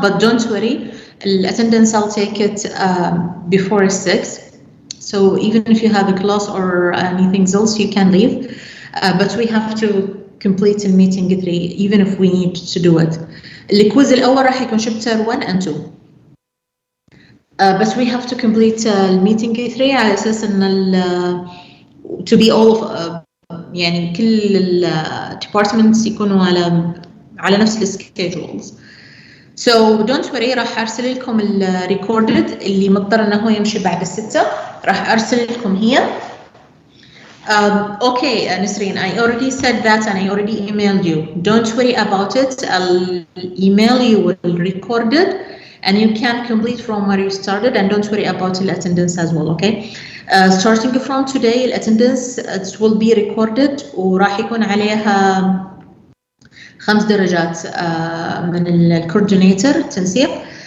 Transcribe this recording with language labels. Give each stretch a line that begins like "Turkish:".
English: But don't worry, attendance I'll take it before 6. So even if you have a class or anything else, you can leave. But we have to complete the meeting 3, even if we need to do it.
Arabic: الكويز الأول راح يكون
English: chapter 1 and 2. But we have to complete meeting 3
Arabic: على أساس إن
English: to be all of
Arabic: يعني كل ال
English: departments
Arabic: يكونوا على نفس السكيدجولز.
English: So don't worry،
Arabic: راح أرسل لكم ال recorded اللي مضطر إنه هو يمشي بعد الستة، راح أرسل لكم هي.
English: Okay, Nisreen, I already said that and I already emailed you. Don't worry about it. I'll email you with recorded and you can complete from where you started, and don't worry about the attendance as well, okay? Starting from today, attendance it will be recorded
Arabic: وراح يكون عليها 5 درجات من الكوردينيتور تنسيق.